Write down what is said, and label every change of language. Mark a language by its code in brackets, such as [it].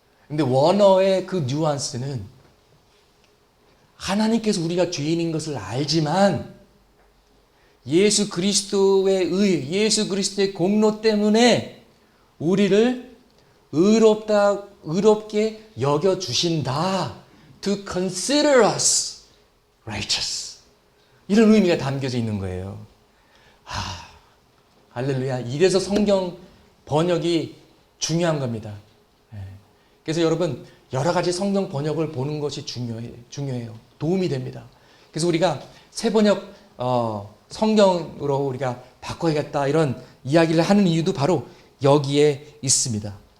[ko] 근데 원어의 그 뉘앙스는 하나님께서 우리가 죄인인 것을 알지만 예수 그리스도의 의, 예수 그리스도의 공로 때문에 우리를 의롭게 여겨주신다. [en] To consider us righteous. [ko] 이런 의미가 담겨져 있는 거예요. 할렐루야. 이래서 성경 번역이 중요한 겁니다. 그래서 여러분 여러 가지 성경 번역을 보는 것이 중요해요. 도움이 됩니다. 그래서 우리가 새 번역 성경으로 우리가 바꿔야겠다 이런 이야기를 하는 이유도 바로 여기에 있습니다.